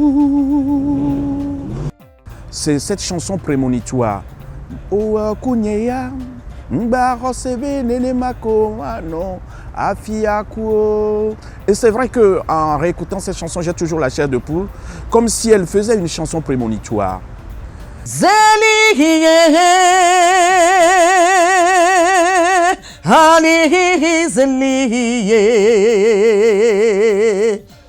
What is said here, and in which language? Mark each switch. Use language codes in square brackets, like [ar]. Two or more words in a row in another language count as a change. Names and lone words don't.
[fr] C'est cette chanson prémonitoire. Oh, Kounyea, Mbaro Sebe, Nene Mako, non, Afiakuo. Et c'est vrai qu'en réécoutant cette chanson, j'ai toujours la chair de poule, comme si elle faisait une chanson prémonitoire. Zeliye, Ali Zeliye.